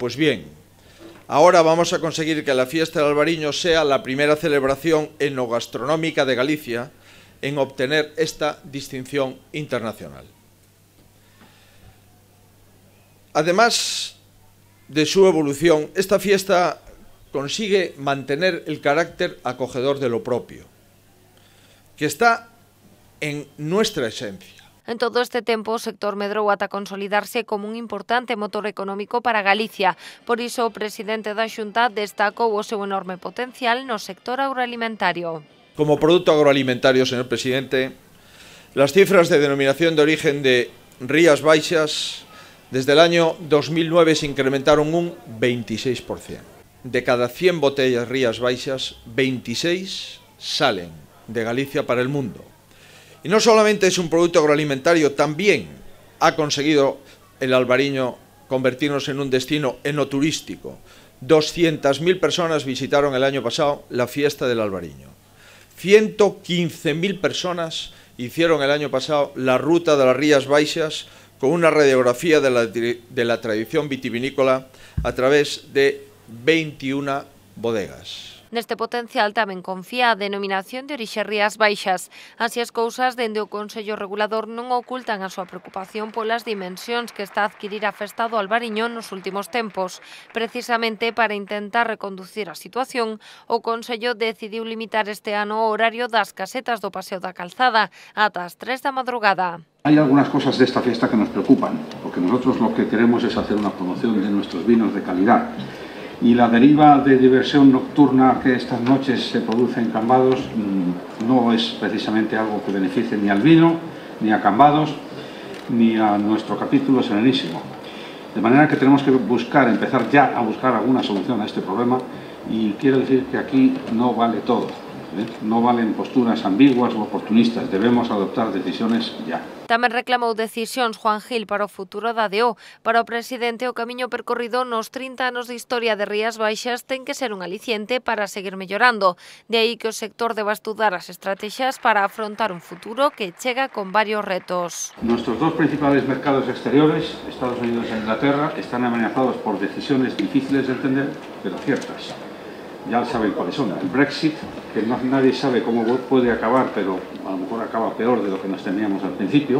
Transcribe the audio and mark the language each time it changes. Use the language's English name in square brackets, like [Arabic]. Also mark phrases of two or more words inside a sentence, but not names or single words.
[Spanish] Pues bien, ahora vamos a conseguir que la fiesta de Albariño sea la primera celebración enogastronómica de Galicia en obtener esta distinción internacional. Además de su evolución, esta fiesta consigue mantener el carácter acogedor de lo propio, que está en nuestra esencia. [Galician] En todo este tempo, o sector medrou ata consolidarse como un importante motor económico para Galicia. Por iso, o presidente da Xunta destacou o seu enorme potencial no sector agroalimentario. [Spanish] Como producto agroalimentario, señor presidente, las cifras de denominación de origen de Rías Baixas desde el año 2009 se incrementaron un 26%. De cada 100 botellas Rías Baixas, 26 salen de Galicia para el mundo. Y no solamente es un producto agroalimentario, también ha conseguido el Albariño convertirnos en un destino enoturístico. 200.000 personas visitaron el año pasado la fiesta del Albariño. 115.000 personas hicieron el año pasado la ruta de las Rías Baixas con una radiografía de la tradición vitivinícola a través de 21 bodegas. [Galician] Neste potencial tamén confía a denominación de orixe Rías Baixas. Así as cousas, dende o Consello Regulador non ocultan a súa preocupación polas dimensións que está a adquirir a festa do Albariño nos últimos tempos. Precisamente para intentar reconducir a situación, o Consello decidiu limitar este ano o horario das casetas do Paseo da Calzada ata as 3 da madrugada. [Spanish] Hay algunas cosas de esta fiesta que nos preocupan, porque nosotros lo que queremos es hacer una promoción de nuestros vinos de calidad. Y la deriva de diversión nocturna que estas noches se produce en Cambados no es precisamente algo que beneficie ni al vino, ni a Cambados, ni a nuestro capítulo Serenísimo. De manera que tenemos que empezar ya a buscar alguna solución a este problema, y quiero decir que aquí no vale todo, no valen posturas ambiguas o oportunistas, debemos adoptar decisiones ya. [Galician] Tamén reclamou decisións Juan Gil para o futuro da ADO. Para o presidente, o camiño percorrido nos 30 anos de historia de Rías Baixas ten que ser un aliciente para seguir mellorando. De aí que o sector deba estudar as estrategias para afrontar un futuro que chega con varios retos. [Spanish] Nuestros dos principales mercados exteriores, Estados Unidos e Inglaterra, están amenazados por decisiones difíciles de entender, pero ciertas. Ya saben cuáles son. El Brexit, que nadie sabe cómo puede acabar, pero a lo mejor acaba peor de lo que nos temíamos al principio.